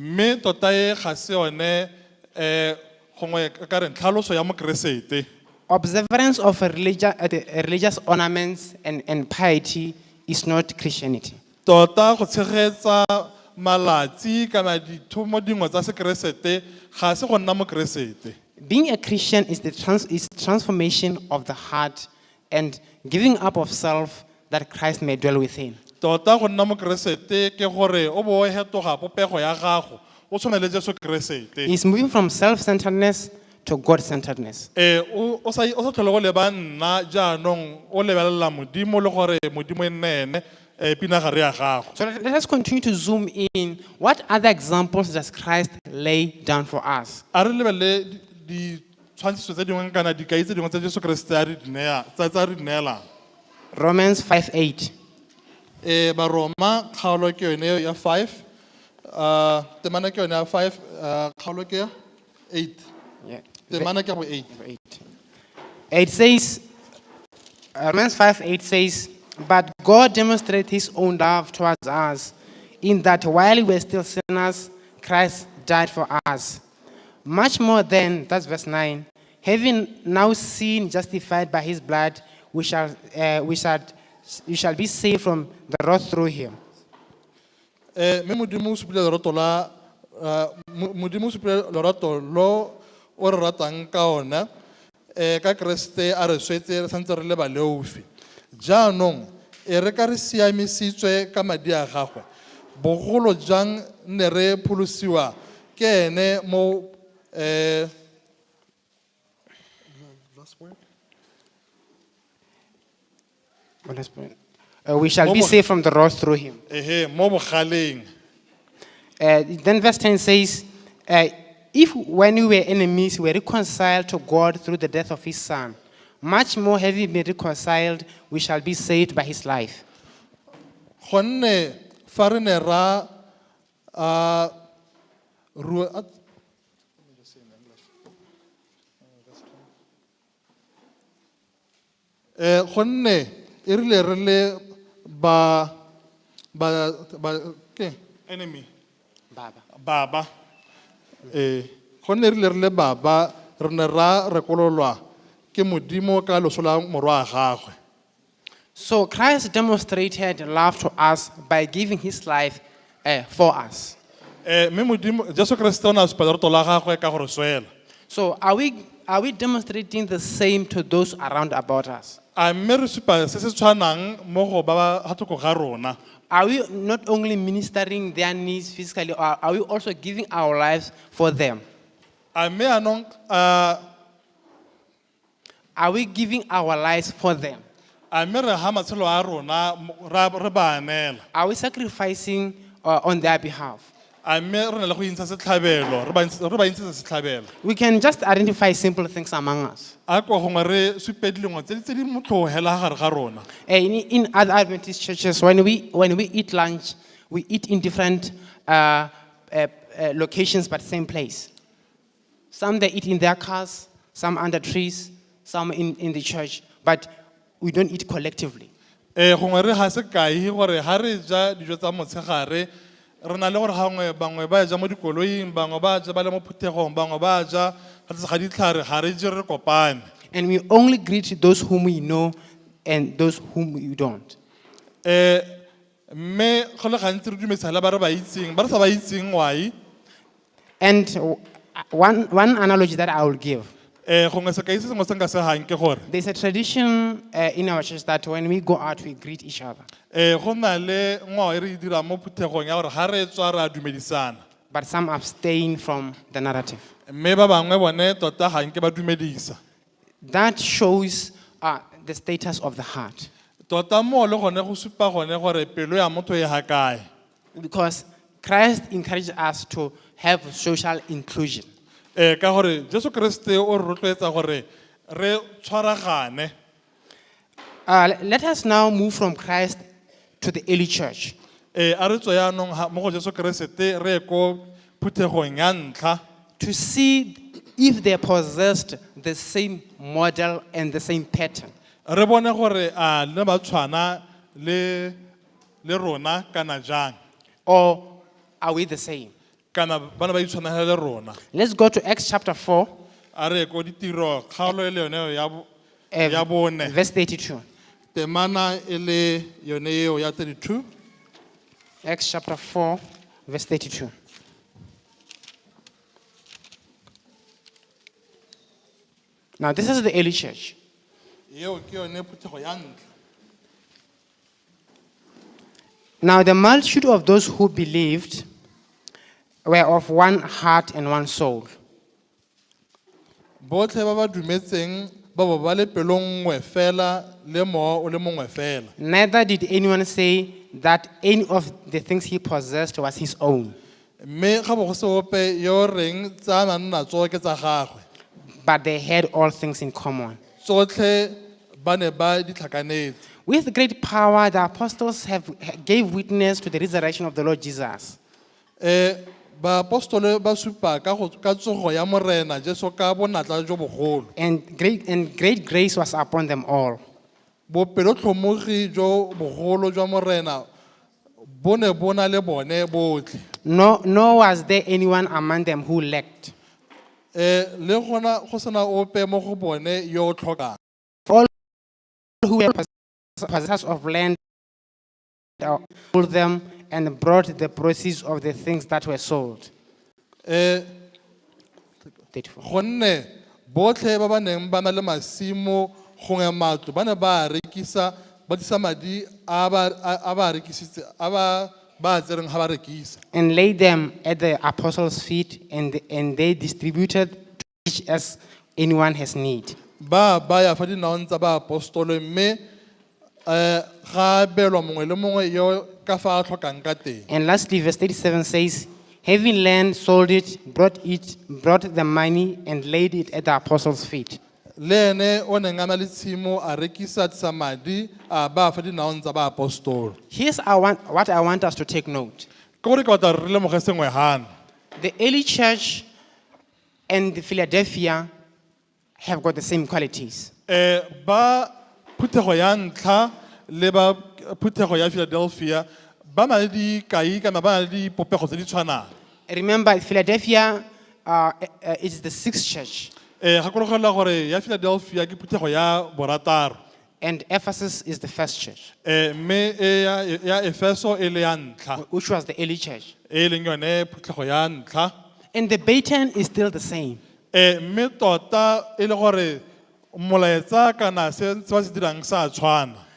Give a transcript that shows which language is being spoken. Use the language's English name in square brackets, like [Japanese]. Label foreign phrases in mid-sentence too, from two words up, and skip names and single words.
[English] Observance of religious ornaments and piety is not Christianity. Being a Christian is the transformation of the heart and giving up of self that Christ may dwell within. [Tswana] Tota go nna mokeresete ke gore o bo o hetoga popego ya gago o tshwane le Jesu Keresete. [English] He's moving from self-centeredness to God-centeredness. [Tswana] O sa tlhole go leba nna jaanong o lebelela modimo le gore modimo e nne ene pinagare ya gago. [English] So let us continue to zoom in. What other examples does Christ lay down for us? [Tswana] A re lebelele di tshwantshiso tse dingwe kana dikai tse dingwe tsa Jesu Keresete a re di neelang. [English] Romans 5:8. [Tswana] Baroma kgaolo ke yone ya 5 temana ke yone ya 5 kgaolo ke ya 8 temana ke go 8. [English] It says, Romans 5:8 says, but God demonstrates his own love towards us, in that while we were still sinners, Christ died for us. Much more than, that's verse 9, having now seen justified by his blood, we shall be saved from the wrath through him. [Tswana] Me modimo o supile lerato la modimo o supile lerato lo o re ratang ka ona ka Kriste a re swetse re santse re le baleufi jaanong re ka re siamisitswe ka madi a gagwe bogolo jang ne re pholosiwa ke ene mo [English] we shall be saved from the wrath through him. [Tswana] Mo bogaleng. [English] Then verse 10 says, if when we were enemies, we were reconciled to God through the death of his son, much more having been reconciled, we shall be saved by his life. [Tswana] Gonne fa re ne ra gonne e rile re le ba ke enemy baba gonne e rile re le baba re ne ra rekololwa ke modimo ka loso la morwa gagwe. [English] So Christ demonstrated love to us by giving his life for us. [Tswana] Me modimo Jesu Kriste o na supa lerato la gagwe ka gore swela. [English] So are we demonstrating the same to those around about us? [Tswana] A mme re supa se se tshwanang mo go ba ga thoko ga rona. [English] Are we not only ministering their needs physically, or are we also giving our lives for them? [Tswana] A mme anong [English] are we giving our lives for them? [Tswana] A mme re ha matshelo a rona re ba anela. [English] Are we sacrificing on their behalf? [Tswana] A mme re na le go intsha setlhabelo re ba intse setlhabelo. [English] We can just identify simple things among us. [Tswana] A kwa gongwe re supe dilengwa tse di motlhogela gare ga rona. [English] In other Adventist churches, when we eat lunch, we eat in different locations but same place. Some they eat in their cars, some under trees, some in the church, but we don't eat collectively. [Tswana] Gongwe re ha se kai gore ha re ja dijo tsa motshegare re na le gore gangwe bangwe ba ja mo dikoloing bangwe ba ja ba le mo phuthegong bangwe ba ja ga ditlhare ga re je re kopane. [English] And we only greet those whom we know and those whom we don't. [Tswana] Me go le gantsi re dumedisa le ba re ba itseng ba re sa ba itseng why. [English] And one analogy that I will give. There's a tradition in our church that when we go out, we greet each other. But some abstain from the narrative. That shows the status of the heart. Because Christ encouraged us to have social inclusion. [Tswana] Ka gore Jesu Kriste o re rotloetsa gore re tshwaragane. [English] Let us now move from Christ to the early church. [Tswana] A re tswe yaanong mo go Jesu Kriste re ko phuthegong ya ntlha. [English] To see if they possessed the same model and the same pattern. [Tswana] Re bone gore a le ba tshwana le rona kana jang. [English] Or are we the same? Let's go to Acts chapter 4. Verse 32. Acts chapter 4, verse 32. Now this is the early church. Now the multitude of those who believed were of one heart and one soul. [Tswana] botlhe ba ba dumetseng ba bo ba le pelo nngwe fela le moya o le mongwe fela. [English] Neither did anyone say that any of the things he possessed was his own, [Tswana] mme ga bo go se ope yo reng tsa manna tso ke tsa gagwe. [English] but they had all things in common. [Tswana] Tsotlhe ba ne ba di tlhakanetse. [English] With great power, the apostles gave witness to the resurrection of the Lord Jesus. [Tswana] Ba apostole ba supa ka tsogo ya morena Jesu ka bonatla jo bogolo. [English] And great grace was upon them all. [Tswana] Bopelotlhomogi jo bogolo jwa morena bo ne bo na le bone botlhe. [English] Nor was there anyone among them who lacked. [Tswana] Le gona go sena ope mo go bone yo o tlhokang. [English] All who were possessors of land sold them and brought the proceeds of the things that were sold. [Tswana] Gonne botlhe ba ba neng ba na le masimo gongwe matlo ba ne ba rekisa ba disa madi a ba rekisitse a ba tsereng ha ba rekisa. [English] And laid them at the apostles' feet, and they distributed to each as anyone has need. [Tswana] Ba ya fa dinaong tsa ba apostole mme ga belwa mongwe le mongwe yo ka fa a tlhokang ka teng. [English] And lastly, verse 37 says, having land, sold it, brought the money, and laid it at the apostles' feet. [Tswana] Le ene o neng a na le tshimo a rekisa tsa madi a ba fa dinaong tsa ba apostole. [English] Here's what I want us to take note. [Tswana] Ke gore ke batla re lemoge sengwe hana. [English] The early church and the Philadelphia have got the same qualities. [Tswana] Ba phuthego ya ntlha le ba phuthego ya Philadelphia ba na le dikai kana ba na le dipopego tse di tshwanang. [English] Remember, Philadelphia is the sixth church. [Tswana] Gakologelwa gore ya Philadelphia ke phuthego ya borataro. [English] And Ephesus is the first church. [Tswana] Mme ya Efeso e le ya ntlha. [English] Which was the early church. [Tswana] E leng yone phuthego ya ntlha. [English] And the pattern is still the same. [Tswana] Mme tota e le gore molaetsa kana se ba se dirang sa tshwana.